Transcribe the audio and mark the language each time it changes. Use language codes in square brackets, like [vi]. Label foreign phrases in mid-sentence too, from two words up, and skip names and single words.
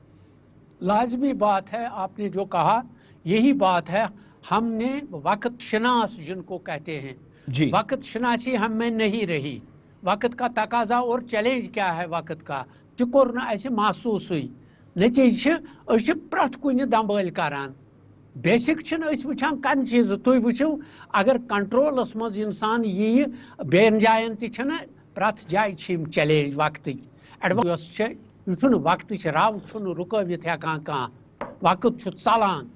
[ur] لازمی بات ہے آپ نے جو کہا یہی بات ہے ہم نے وقت شناس جن کو کہتے ہیں جی وقت شناسی ہم میں نہیں رہی وقت کا تقاضا اور چیلنج کیا ہے [ks] وقت کا تہِ کوٚر نہٕ اَسہِ محسوٗسٕے نتیٖجہٕ چھِ أسۍ چھِ پرٛٮ۪تھ کُنہِ دمبٲلۍ کران بیسِک چھِنہٕ أسۍ وٕچھان کَمہِ چیٖزٕ تُہۍ وٕچھِو اگر کنٹرولس منٛز اِنسان یِیہِ بیٚیَن جاین تہِ چھِنہٕ پرٛٮ۪تھ جایہِ چھِ یِم چیلینج وقتٕکۍ یۄس چھِ یہِ چھُنہٕ وقتٕچ رو چھُنہٕ رُکٲوِتھ ہٮ۪کان کانٛہہ وقت چھُ ژلان